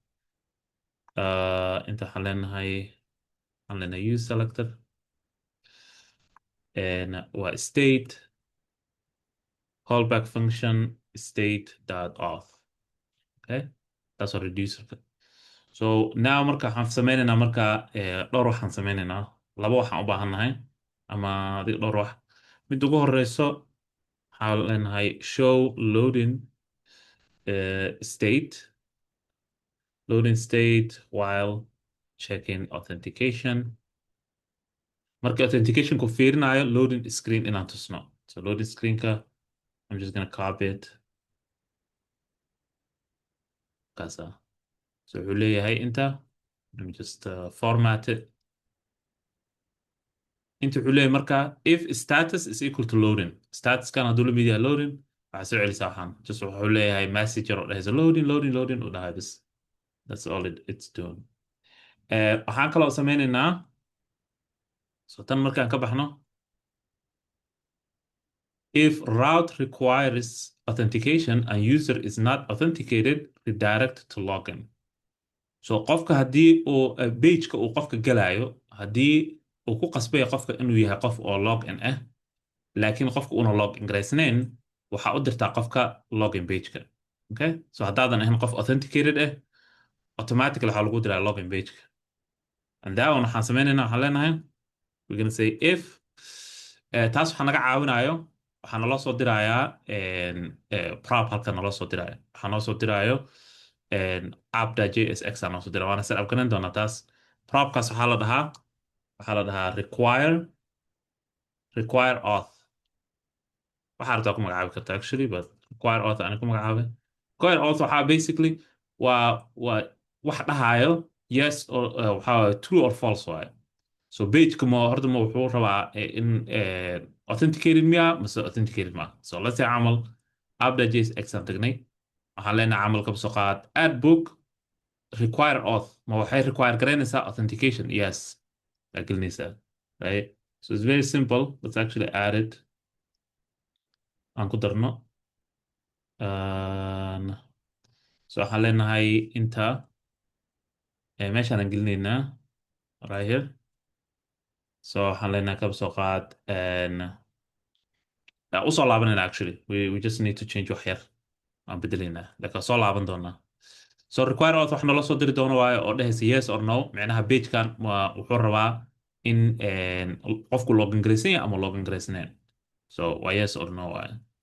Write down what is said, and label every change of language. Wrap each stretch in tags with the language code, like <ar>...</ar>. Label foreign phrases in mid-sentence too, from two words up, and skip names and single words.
<so>inta waxaan leenahay</so> <en>use selector</en> <so>waa</so> <en>state callback function state.auth okay that's a reducer so now</en> <so>marka waxaan sameynaynaa marka dhowr waxaan sameynaynaa laba waxaan u baahannahay ama adig dhowr wax mid ugu horeyso waxaan leenahay</so> <en>show loading state while checking authentication</en> <so>marka authenticationku fiirinayo</so> <en>loading screen</en> <so>inaan tusno</so> <en>so loading screenka I'm just gonna copy it</en> <so>kasa so wuxuu leeyahay inta</so> <en>let me just format it</en> <so>inta wuxuu leeyahay marka</so> <en>if status is equal to loading</en> <so>status kan hadduu la mid yahay loading waxaa soo celisaa waxaan just wuxuu leeyahay messenger oo dhahaysa loading u dhahay bis</so> <en>that's all it's doing</en> <so>waxaan kaloo sameynaynaa so tan markaan ka baxno</so> <en>if route requires authentication and user is not authenticated redirect to login so</en> <so>qofka haddii uu pageka uu qofka galayo haddii uu ku qasbaya qofka inuu yahay qof oo login ah laakiin qofka una login garaysnayn waxaa u dirtaa qofka</so> <en>login pageka</en> <so>okay so haddaadan ahayn qof authenticated ah automatically waxaa lagu diraa</so> <en>login pageka and that one</en> <so>waxaan sameynaynaa waxaan leenahay</so> <en>we're gonna say if</en> <so>taas waxaa naga caawinayo waxaa naloo soo dirayaa prop halka naloo soo diraayo waxaa noo soo diraayo app.jsx aa noo soo diraya waana</so> <en>set up</en> <so>garan doonaa taas propkaas waxaa la dhahaa</so> <en>require auth</en> <so>waxaa rabtaa ku magacaabi karta</so> <en>actually but require auth</en> <so>ani ku magacaabay</so> <en>require auth</en> <so>waxaa basically waa wax dhahayo</so> <en>yes or</en> <so>waxaa</so> <en>true or false</en> <so>waaye so pageka horta ma wuxuu rabaa in authenticated miya mase authenticated ma</so> <en>so let's say</en> <so>camal app.jsx aan tagnay waxaan leenahay camal kaba soo qaad</so> <en>add book require auth</en> <so>ma waxay require garaynaysaa authentication yes aa gelinaysaa</so> <en>right so it's very simple let's actually add it</en> <so>aan ku darno so waxaan leenahay inta meeshaan aan gelinaynaa</so> <en>right here</en> <so>so waxaan leenahay kaba soo qaad usoo laabanayna</so> <en>actually we just need to change</en> <so>wax yar aan bedelaynaa laakiin soo laaban doonaa so</so> <en>require auth</en> <so>wax nala soo diri doono waayo oo dhehaysa</so> <en>yes or no</en> <so>micnaha pagekan wuxuu rabaa in qofku login garaysan yahay ama login garaysnayn so waa</so> <en>yes or no</en> <so>waayo</so>